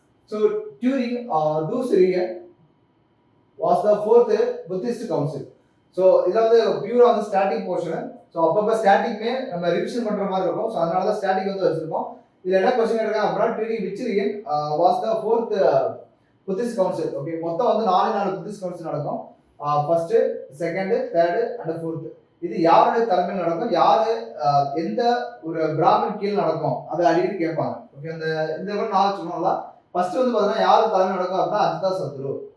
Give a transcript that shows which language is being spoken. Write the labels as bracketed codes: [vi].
[en] So during those year was the fourth Buddhist council. [ta] So இதில் வந்து பியூரா வந்து static portion. So அப்பப்போ ஸ்டாட்டிக்மே நம்ம ரிவிஷன் பண்ணுற மாதிரி இருக்கும். ஸோ அதனால தான் ஸ்டாட்டிக் வந்து வச்சிருக்கோம். இதில் என்ன கொஸ்டின் கேட்டிருக்காங்க அப்படின்னா [en] during which year was the fourth Buddhist council. [ta] Okay, மொத்தம் வந்து 4 Buddhist council நடக்கும். First, second, third and fourth. இது யாருடைய தலைமையில் நடக்கும், யாரு எந்த ஒரு பிராமின் கீழ் நடக்கும் அதை அடிக்கடி கேட்பாங்க. ஓகே, இந்த மாதிரி 4 சொன்னோம்ல. ஃபர்ஸ்ட் வந்து பார்த்தீங்கன்னா யாரு தலைமை நடக்கும் அப்படின்னா அஜிதா சத்ரு.